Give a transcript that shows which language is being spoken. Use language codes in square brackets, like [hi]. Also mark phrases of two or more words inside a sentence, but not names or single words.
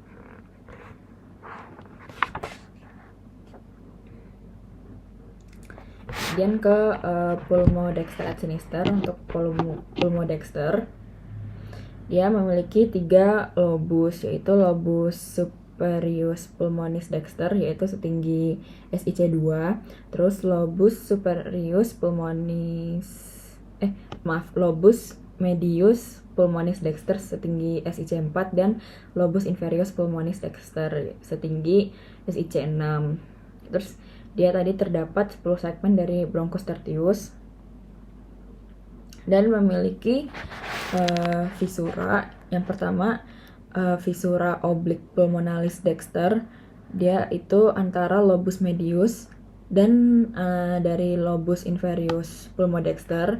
[id] Kemudian ke [la] pulmo dexter et sinister. [id] Untuk pulmo dexter dia memiliki 3 lobus, yaitu [la] lobus superius pulmonis dexter, [id] yaitu setinggi SIC2. Terus [la] lobus superius lobus medius pulmonis dexter [id] setinggi SIC4, dan [la] lobus inferius pulmonis dexter [id] setinggi SIC6. Terus dia tadi terdapat 10 segmen dari [la] bronchus tertius [id] dan memiliki visura. Yang pertama [la] visura oblique pulmonalis dexter, [id] dia itu antara [la] lobus medius [id] dan dari [la] lobus inferius pulmodexter.